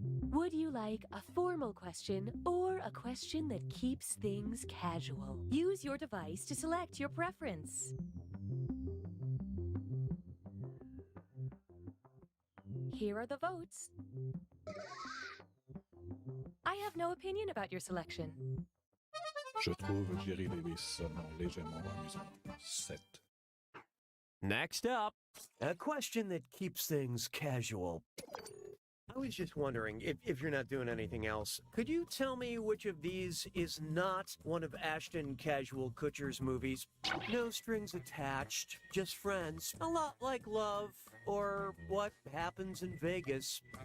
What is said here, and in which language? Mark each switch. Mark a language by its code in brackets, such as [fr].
[en] Would you like a formal question or a question that keeps things casual? Use your device to select your preference. Here are the votes. I have no opinion about your selection. [fr] Je trouve Jerry Davis seulement légèrement amusant. [en] 7. Next up, a question that keeps things casual. I was just wondering, if you're not doing anything else, could you tell me which of these is not one of Ashton Casual Kutcher's movies? No strings attached, just friends. A lot like Love, or What Happens in Vegas.